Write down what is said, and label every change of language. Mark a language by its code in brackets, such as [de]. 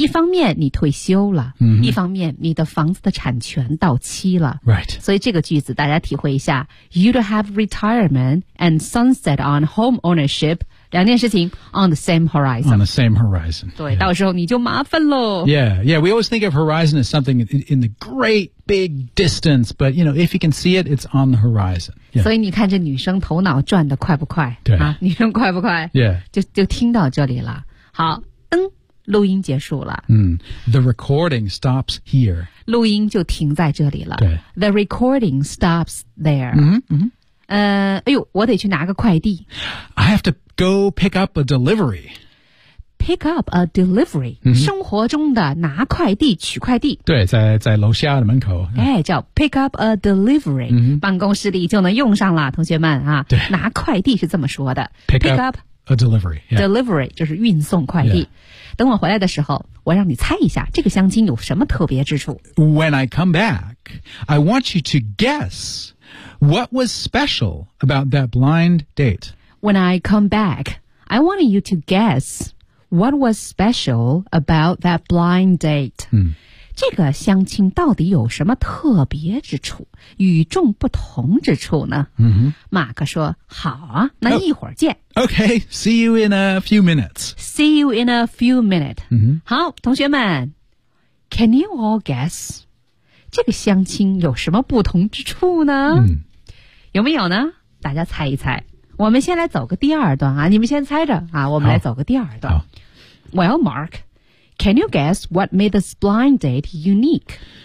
[zh] 一方面你退休了、一方面你的房子的产权到期了。 [en] Right. [zh] 所以这个句子大家体会一下 [en] you'd have retired. Retirement and sunset on home ownership, [zh] 两件事情 [en] on the same horizon. On the same horizon. [zh] 对，到时候你就麻烦喽。 [en] Yeah, we always think of horizon as something in the great big distance, but you know, if you can see it, it's on the horizon. [zh] Yeah. 所以你看这女生头脑转得快不快？对啊，女生快不快 [en] ？Yeah. [zh] 就听到这里了。好，录音结束了。 [en] The recording stops here. [zh] 录音就停在这里了。对， [en] The recording stops there. [zh] 哎呦，我得去拿个快递。 [en] I have to go pick up a delivery. Pick up a delivery.、 [zh] 生活中的拿快递、取快递。对，在楼下的门口。哎，叫 [en] pick up a delivery.、 [zh] 办公室里就能用上了，同学们啊。对。拿快递是这么说的。 [en] Pick up a delivery.、 [zh] Delivery 就是运送快递。 [en] Yeah. [zh] 等我回来的时候，我让你猜一下这个相亲有什么特别之处。 [en] When I come back, I want you to guess... What was special about that blind date? When I come back, I want you to guess what was special about that blind date.、 [zh] 这个相亲到底有什么特别之处、与众不同之处呢？马克说，好啊，那一会儿见。 [en] Okay, see you in a few minutes. See you in a few minutes.、 [zh] 好，同学们 [en] ,can you all guess? [zh] 这个相亲有什么不同之处呢、有没有呢大家猜一猜我们先来走个第二段啊你们先猜着啊我们来走个第二段 [en] Well Mark Can you guess what made this blind date unique?